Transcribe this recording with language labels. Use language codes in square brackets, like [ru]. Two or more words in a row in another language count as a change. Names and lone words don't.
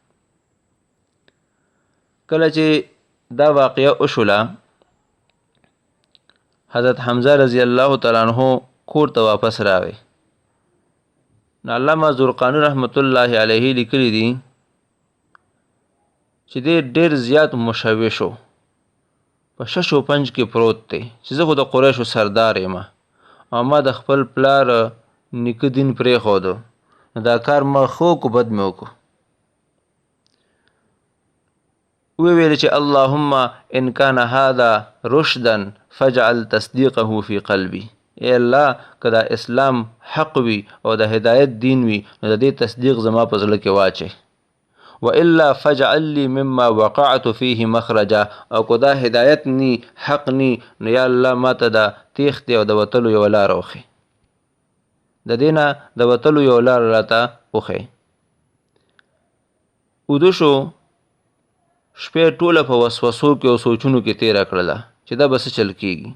[ps] کله چې دا واقعه وشوله حضرت حمزه [ar] رضی الله تعالی عنه [ps] کور ته واپس راغی. نو علامه زرقانی [ar] رحمت الله علیه [ps] لیکلی دي چې دې ډېر زیات مشوش و، په [fa] شش و پنج [ps] کې پروت دی چې زه خو د قریشو سردار یم او ما د خپل پلار نیکه دین پرېښودو، نو دا کار ما ښه وکړو بد مې وکړو. وویل چې [ar] اللهم ان کان هذا رشدا فاجعل تصدیقه فی قلبی، [ps] ای الله که دا اسلام حق وي او د هدایت دین وي نو د دې تصدیق زما په زړه کې واچوي، [ar] والا فاجعل لي مما وقعت فيه مخرجا، [ps] او که دا هدایت نی حق نی نو [ar] یا الله [ps] ما ته دا تیښتې او د وتلو یو لاره وښیي، د دې نه د وتلو یو لاره راته وښیي. اوده شو، شپې ټوله په وسوسو کې او سوچونو کې تېره کړله چې دا به څه چل کېږي.